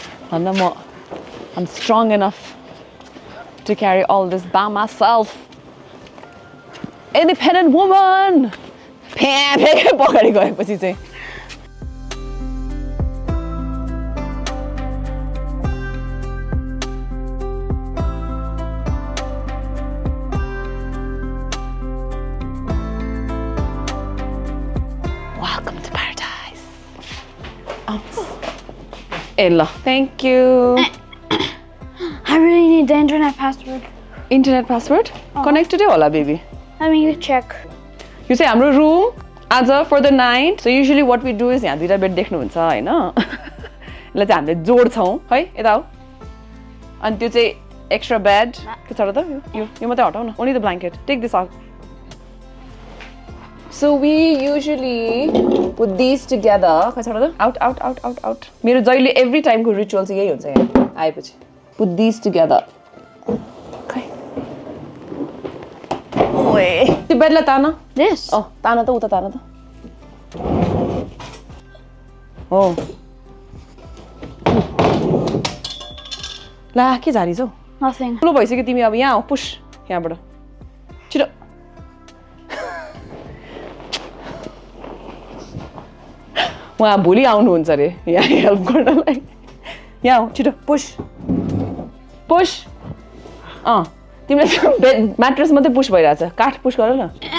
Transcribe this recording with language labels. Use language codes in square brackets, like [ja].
[ne] भन्दा म [en] I'm strong enough to carry all this by myself independent woman [ne] फेरि पगाडी गएपछि चाहिँ [en] Welcome to paradise. ए ल thank you. I really need the internet password. Internet password? Connected [ne] होला [en] baby. Let me check. [ne] यो चाहिँ हाम्रो रुम आज [en] for the night. So usually what we do is [ne] यहाँ दुईटा बेड देख्नुहुन्छ हैन यसलाई चाहिँ हामीले जोड्छौं है यता हो अनि त्यो चाहिँ एक्स्ट्रा बेड के छ र त यो मात्रै हटाउ न [en] only the blanket take this out. So we usually put these together [ne] के छ र त [en] out [ne] मेरो जहिले [en] every time को ritual [ne] चाहिँ यही हुन्छ यहाँ आएपछि [en] put these together. [ne] ओए त्यो बेडलाई तान [en] This? [ne] तान त उता तान त हो ला के झारिछौ [en] Nothing. [ne] ठुलो भइसक्यो तिमी अब यहाँ पुश यहाँबाट छिटो उहाँ भोलि आउनुहुन्छ अरे यहाँ हेल्प गर्नलाई यहाँ हो छिटो पुश पुश तिमीलाई बेड म्याट्रेस मात्रै पुश भइरहेछ काठ पुश गर न